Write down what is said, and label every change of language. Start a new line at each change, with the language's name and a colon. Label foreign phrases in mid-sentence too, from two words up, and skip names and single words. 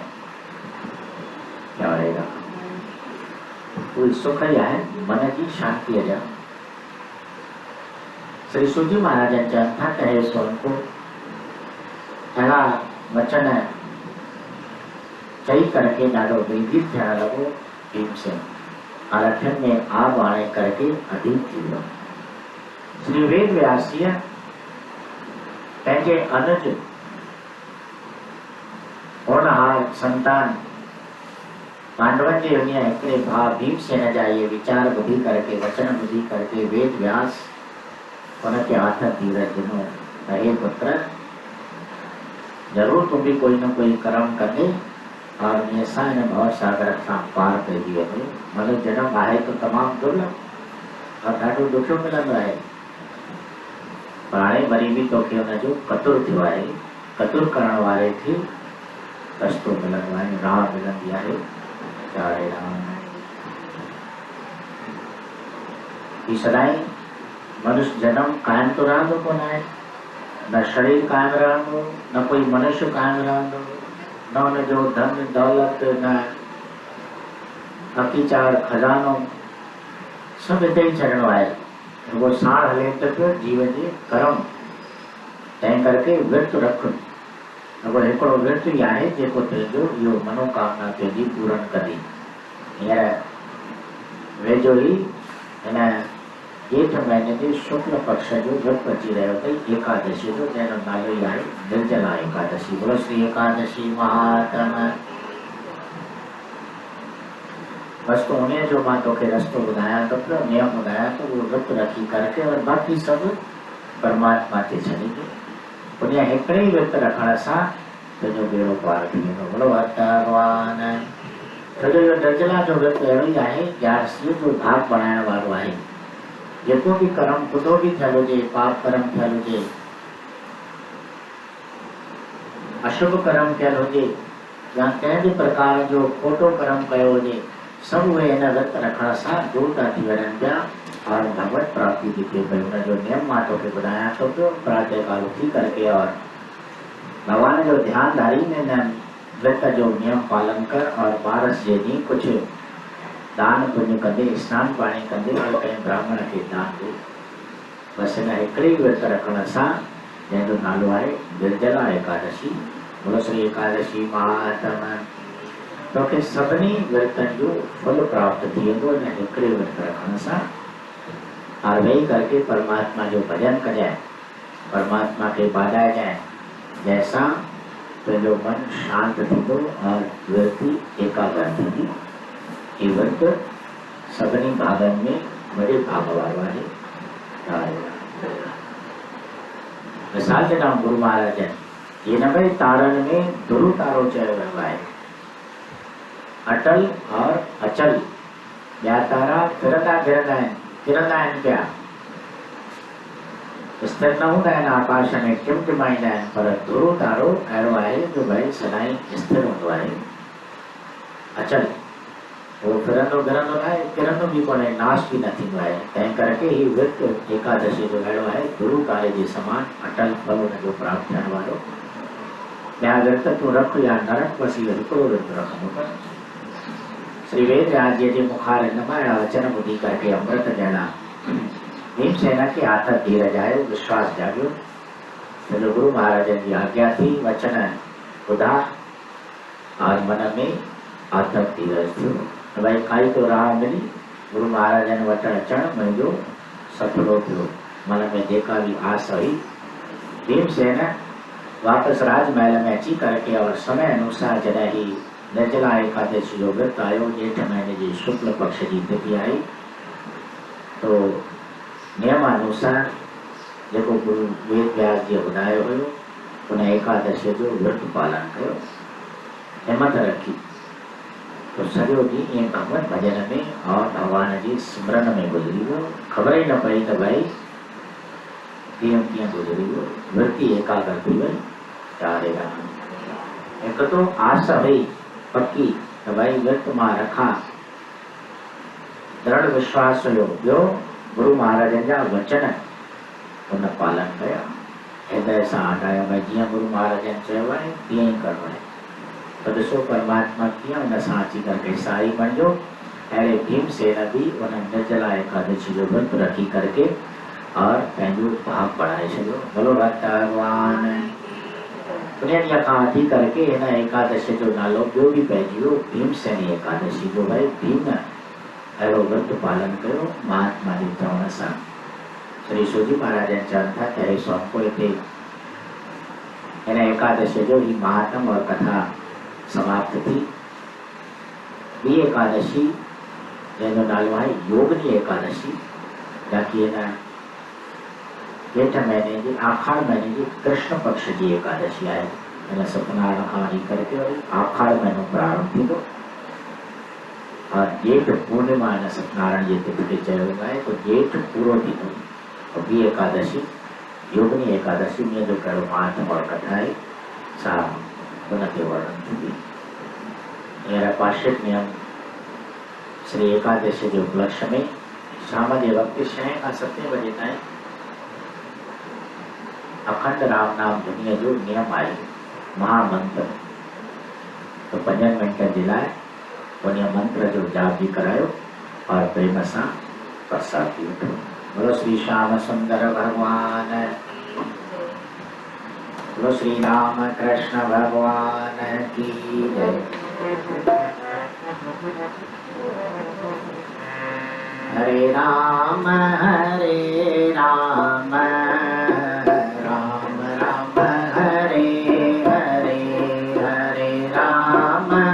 Sindhi: प्यारे राम, उहे सुख ई आहिनि मन जी शांतीअ जा। श्री सूजी महाराजन चवनि था त हे सोनको अहिड़ा वचन चई करके ॾाढो भयभीत थियण लॻो भीमसेन, और अखियुनि में आब आणे करके अधीर थी वियो। श्री वेद व्यास जीअ पंहिंजे अनुज होनहार संतान पांडवन जे उन हिकिड़े भाउ भीमसेन जा इहे वीचार ॿुधी करके, वचन ॿुधी करके वेद व्यास उनखे हथ धीरज ॾिनो त हे पुत्र, जरूर तूं भी कोई न कोई कर्म कंदे और इन सां हिन भव सागर खां पार पइजी वेंदे। मतिलबु जनम आहे तो तमामु दुर्लभ और ॾाढो ॾुखियो मिलंदो आहे, पर हाणे वरी बि तोखे हुनजो कतुर थियो आहे। कतुर करण वारे खे रस्तो मिलंदो आहे, राह मिलंदी आहे। प्यारे राम, ही सदाईं मनुष्य जन्म कायम तो रहंदो कोन आहे, न शरीर कायम रहंदो, न कोई मनुष्य कायम रहंदो, न हुनजो धन दौलत, न अकीचार खजानो, सभु हिते ई छॾिणो आहे। रुगो साण हले त पियो जीव जे कर्म, तंहिं करके विर्त रख। रुगो हिकिड़ो विर्त ई आहे जेको तुंहिंजो इहो मनोकामना तुंहिंजी पूरन कंदी। हींअर वेझो ई हिन जेठ महीने जे शुक्ल पक्ष जो विर्त अची रहियो अथई एकादशी जो, जंहिंजो नालो ई आहे निर्जला एकादशी। बोलो श्री एकादशी महात्म। बस तो उन्हें जो मां तोखे रस्तो ॿुधायां थो पियो, नियम ॿुधायां थो, उहो विर्त रखी करके और बाक़ी सभु परमात्मा ते छॾे ॾे। उन हिकिड़े ई विर्त रखण सां तुंहिंजो बेड़ो पार थी वेंदो। बोलो भगवान। छो जो इहो निर्जला जो विर्त अहिड़ो ई आहे, ग्यारसीअ जो भाग बणाइण वारो आहे। जेको भी कर्म खुदो भी थियल हुजे, पाप कर्म थियल हुजे, अशुभ कर्म थियल हुजे, या कंहिं भी प्रकार जो खोटो कर्म कयो हुजे, सब उहे हिन विर्त रखण सां दूर था थी वञनि पिया और भगवत प्राप्ति थी थिए पई। हुनजो नियम मां तोखे ॿुधायां थो पियो। प्रातः काल उथी करके और भगवान जो ध्यान धारी हिन विर्त जो नियम पालन कर और बारस जे ॾींहुं कुझु दान पुण्य कंदे, स्नान पाणी कंदे और कंहिं ब्राह्मण खे दान ॾे। बसि हिन हिकिड़े ई विर्त रखण सां, जंहिंजो नालो आहे निर्जला एकादशी। बोलो श्री एकादशी महात्म। तो के सभिनी विर्तन जो फल प्राप्त थिए तो ने हिकिड़े विर्त रखण सां और वेही करके परमात्मा जो भजन कजाए, परमात्मा के बाधाए जाए, जैसा पंहिंजो मन शांत थींदो और वृत्ति एकाग्र थींदी। ये व्रत सभिनी भागनि में वॾे भाग वारो आहे। मिसाल के नाम गुरु महाराज ये न भई तारनि में ध्रुव तारो चयो वियो आहे। अटल और अचल ॿिया तारा फिरंदा आहिनि पिया, स्थिर न हूंदा आहिनि, आकाश में टिमटिमाईंदा आहिनि, पर ध्रुव तारो अहिड़ो आहे जो भई सदाईं स्थिर हूंदो आहे। अचल वो फिरंदो गिरंदो न आहे, किरंदो बि कोन्हे, नाश बि न थींदो आहे। तंहिं करके ही विर्त एकादशी जो अहिड़ो आहे ध्रुव तारे जे समान अटल फल हुनजो प्राप्त थियण वारो। ॿिया विर्त तूं रख या न रख, बसि इहो हिकिड़ो विर्त रखंदो कर। श्री वेद व्यास जी जे मुखार नमाया वचन ॿुधी करके अमृत ॼणा भीमसेन के आतक धीरज आयो, विश्वास जाॻियो। तो गुरु महाराजन जी आज्ञा थी, वचन ॿुधा और मन में आतक धीरज थियो। भाई काई तो राह मिली, गुरु महाराजन वट अचण मुंहिंजो सफलो थियो। मन में जेका भी आस हुई, भीमसेन वापस राजमहल में अची करके और समय अनुसार जॾहिं ही निर्जला एकादशी जो व्रत आयो, जेठ महीने जी शुक्ल पक्ष की तिथि आई, तो नियमानुसार जेको गुरु वेद व्यास जी ॿुधायो हुयो उन एकादशी जो व्रत पालन कयो, हिम्मत रखी। तो सॼो ॾींहुं ईअं भगवत भजन में और भगवान जी सिमरन में गुज़री वियो। ख़बर ई न पई त भई ॾींहुं कीअं गुज़री वियो, वृत्ति एकाग्र थी वई। चारे राम हिकु तो आस हुई पक्की त भई विर्त मां रखां, दृढ़ विश्वास हुयो। ॿियो गुरु महाराजन जा वचन उन पालन कया, हृदय सां हटाया, भई जीअं गुरु महाराजन चयो आहे तीअं ई करिणो आहे। तो ॾिसो परमात्मा कीअं उन सां अची करके साई बणिजो। अहिड़े भीमसेन भी उन निर्जला एकादशी जो व्रत रखी करके और पंहिंजो भाग बढ़ाए छॾियो। बोलो भक्त भगवान। उन ॾींहं खां वठी करके हिन एकादशी जो नालो ॿियो बि पइजी वियो भीमसेनी एकादशी जो। भई भीम अहिड़ो व्रत पालन कयो महात्मा जे चवण सां। श्री सूजी महाराजन चवनि था त हे स्वामी हिते हिन एकादशी जो ही महात्म और कथा समाप्त थी। ॿी एकादशी जंहिंजो नालो आहे योगनी एकादशी, जबकि हिन जेठ महीने जी आखाड़ महीने जी कृष्ण पक्ष जी एकादशी आहे। हिन सत्यनारायण खां वठी करके वरी आखाड़ महीनो प्रारंभ थींदो और जेठ पूर्णिमा हिन सत्यनारायण जी तिथि खे चयो वेंदो आहे। तो जेठ पूरो थींदो और ॿी एकादशी योगनी एकादशी में जो कहिड़ो महात्म और कथा आहे सा उन ते वर्णन थींदी। हींअर पार्षिक नियम श्री एकादशी जे उपलक्ष्य में शाम जे वक़्तु 6 खां 7 बजे ताईं अखंड राम नाम धुनीअ जो नियम आहे, महामंत्र। तो 5 मिनट जे लाइ उन मंत्र जो जाप भी करायो और प्रेम सां प्रसाद भी वठो। बोलो श्री श्याम सुंदर भगवान, बोलो श्री राम कृष्ण भगवान
Hindi: की जय।
Sanskrit: हरे राम राम राम हरे हरे, हरे राम